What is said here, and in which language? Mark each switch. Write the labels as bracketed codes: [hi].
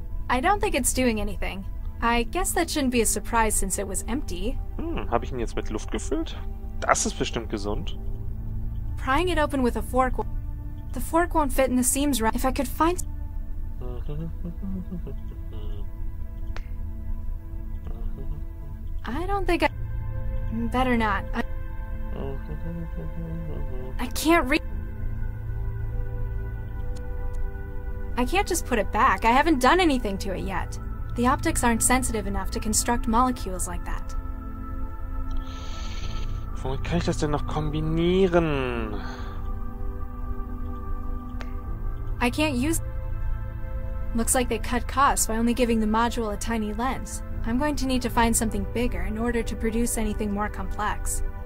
[en] I don't think it's doing anything. I guess that shouldn't be a surprise since it was empty. [de] Habe ich ihn jetzt mit Luft gefüllt? Das ist bestimmt gesund. [en] Prying it open with a fork. The fork won't fit in the seams right. If I could find. I don't think I. Better not. I can't read. I can't just put it back. I haven't done anything to it yet. The optics aren't sensitive enough to construct molecules like that. [de] Womit kann ich das denn noch kombinieren? [en] I can't use. Looks like they cut costs by only giving the module a tiny lens. I'm going to need to find something bigger in order to produce anything more complex.